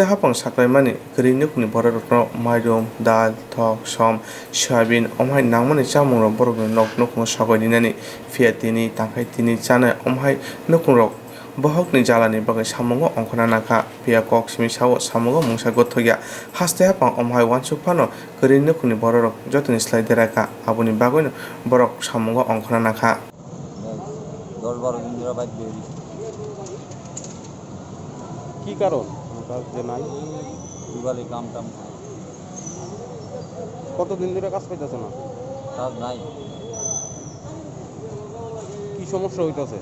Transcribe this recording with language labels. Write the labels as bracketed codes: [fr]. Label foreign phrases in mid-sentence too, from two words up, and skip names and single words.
[trp] hapang saklaimani kri nukni borokno mayum dal thok som soyabin omhai nangmani chamungrok borokni nukung sogoi dinani fia tini tangkai tini chana omhai nukungrok bohokni jalani bagai samungo ongkhona nakha pia kok simi sawo samungo mungsa gothoya haste hapang omhai wansuk phano kri nukuni borok jotoni slai deraka aboni bagoino borok samungo ongkhona nakha [bn] 10-12 দিন ধরে বাইক বেরি কি কারণ কাজ যে নাই দিবালি কাম টাম কতদিন ধরে কাজ পাইতেছ না কাজ নাই কি সমস্যা হইতাছে